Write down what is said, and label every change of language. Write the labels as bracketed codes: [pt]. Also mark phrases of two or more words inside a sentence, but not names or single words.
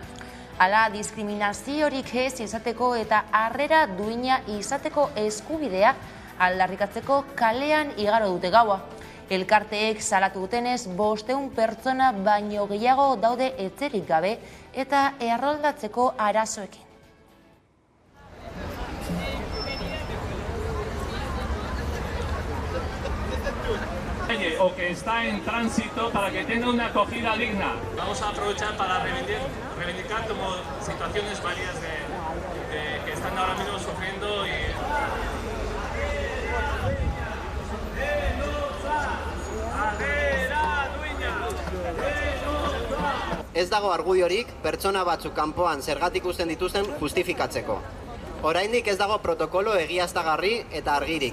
[eu] Hala, diskriminaziorik ez izateko eta harrera duina izateko eskubidea aldarrikatzeko kalean igaro dute gaua. Elkarteek salatu dutenez 500 pertsona baino gehiago daude etxerik gabe eta erroldatzeko arazoekin. [es] O que está en tránsito para que tenga una acogida digna. Vamos a aprovechar para reivindicar como situaciones varias que están ahora mismo sufriendo [eu] Ez dago argudiorik pertsona batzuk kanpoan zergatik uzten dituzten justifikatzeko. Oraindik ez dago protokolo egiaztagarri eta argirik.